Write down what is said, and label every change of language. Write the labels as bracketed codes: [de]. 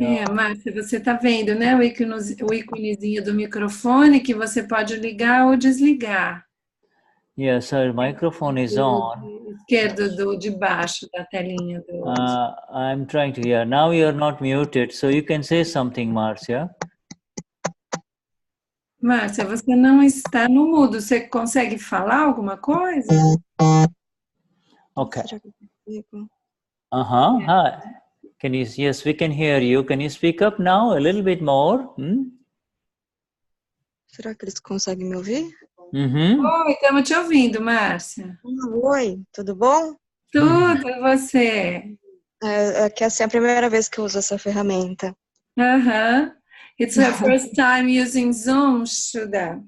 [pt] Márcia, você está vendo, né, o íconezinho do microfone que você pode ligar ou desligar. [en] Yes, her microphone is on. [pt] Esquerdo de baixo da telinha do... [en] I'm trying to hear. Now you're not muted, so you can say something, Marcia. [pt] Márcia, você não está no mudo. Você consegue falar alguma coisa? [en] Okay. Hi. Yes, we can hear you. Can you speak up now a little bit more? [pt] Será que eles conseguem me ouvir? Oi, estamos te ouvindo, Márcia. Oi, tudo bom? Tudo, e você? Que essa é a primeira vez que eu uso essa ferramenta. [en] It's her first time using Zoom, Shuddha.